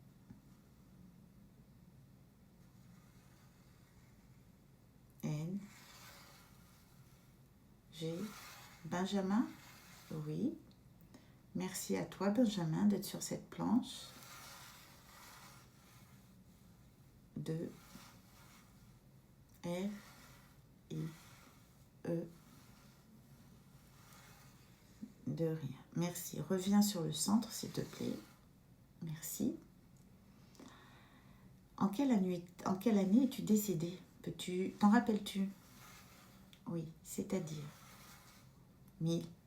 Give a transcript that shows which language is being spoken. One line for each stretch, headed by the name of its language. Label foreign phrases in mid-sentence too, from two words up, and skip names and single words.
French: N. G. Benjamin? Oui. Merci à toi, Benjamin, d'être sur cette planche. 2. R. I. E. De rien. Merci. Reviens sur le centre, s'il te plaît. Merci. En quelle année es-tu décédé? T'en rappelles-tu? Oui, c'est-à-dire 1000.